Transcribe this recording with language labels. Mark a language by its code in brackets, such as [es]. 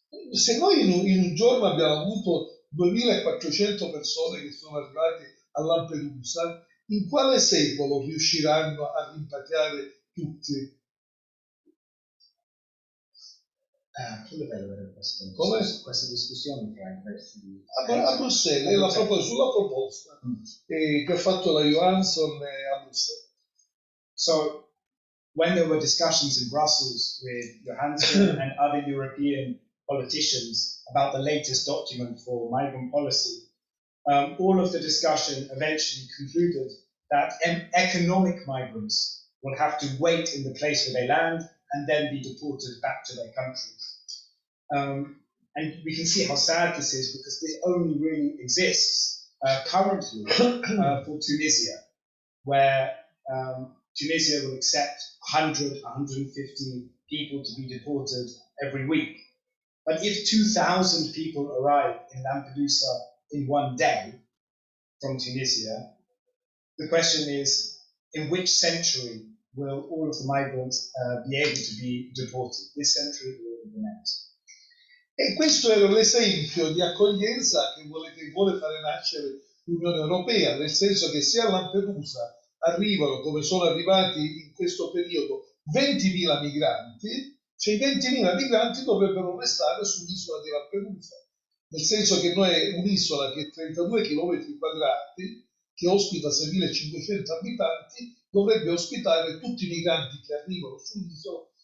[it] Se noi in un giorno abbiamo avuto 2400 persone che sono arrivate a Lampedusa, in quale secolo riusciranno a rimpatriare tutti? Quello è bello questa discussione tra i questi a Bruxelles, sulla proposta che ha fatto la Johansson a Bruxelles. [en] So, when there were discussions in Brussels with Johansson and other European politicians about the latest document for migrant policy, all of the discussion eventually concluded that economic migrants will have to wait in the place where they land and then be deported back to their countries. And we can see how sad this is because this only really exists currently for Tunisia, where Tunisia will accept 100, 150 people to be deported every week. But if 2,000 people arrive in Lampedusa in one day from Tunisia, the question is, in which century will all of the migrants be able to be deported? This century or the next? [it] E questo era l'esempio di accoglienza che vuole fare nascere l'Unione Europea, nel senso che se a Lampedusa arrivano, come sono arrivati in questo periodo, 20.000 migranti, cioè i 20.000 migranti dovrebbero restare sull'isola di Lampedusa, nel senso che noi è un'isola che è 32 km quadrati, che ospita 6.500 abitanti, dovrebbe ospitare tutti i migranti che arrivano sull'isola.